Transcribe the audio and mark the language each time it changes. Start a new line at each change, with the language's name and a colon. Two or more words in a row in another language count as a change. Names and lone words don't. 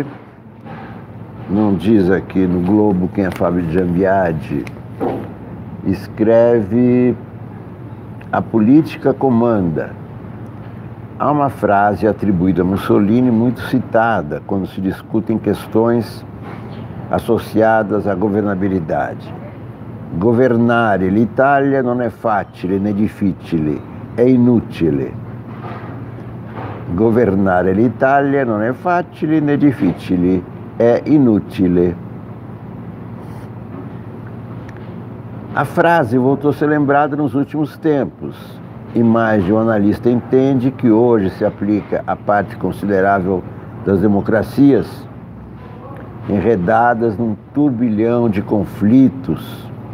Portuguese: Não diz aqui no Globo quem é Fábio Giambiadi. Escreve: a política comanda. Há uma frase atribuída a Mussolini muito citada quando se discutem questões associadas à governabilidade.
Italian: Governare l'Italia non è facile né difficile, è inutile. Governare l'Italia non è facile né difficile, è inutile.
Portuguese: A frase voltou a ser lembrada nos últimos tempos, e mais de um analista entende que hoje se aplica à parte considerável das democracias enredadas num turbilhão de conflitos